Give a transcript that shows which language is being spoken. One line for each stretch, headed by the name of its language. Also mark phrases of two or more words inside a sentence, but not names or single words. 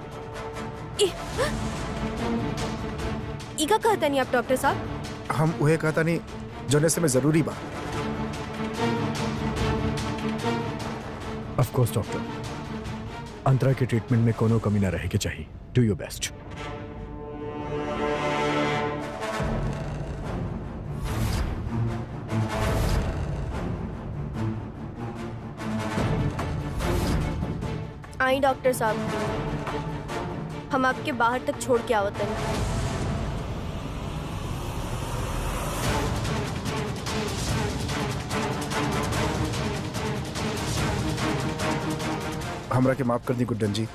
Bhojpuri: इका कहता नहीं आप डॉक्टर साहब? हम उहे कहता नहीं जोने से में जरूरी बा।
English: Of course
Bhojpuri: डॉक्टर, अंतरा के ट्रीटमेंट में कोनो कमी ना रहेगी चाहिए।
English: Do your best.
Bhojpuri: आई डॉक्टर साहब, हम आपके बाहर तक छोड़ के आवत हैं। हमरा के माफ कर दी गुड्डन जी।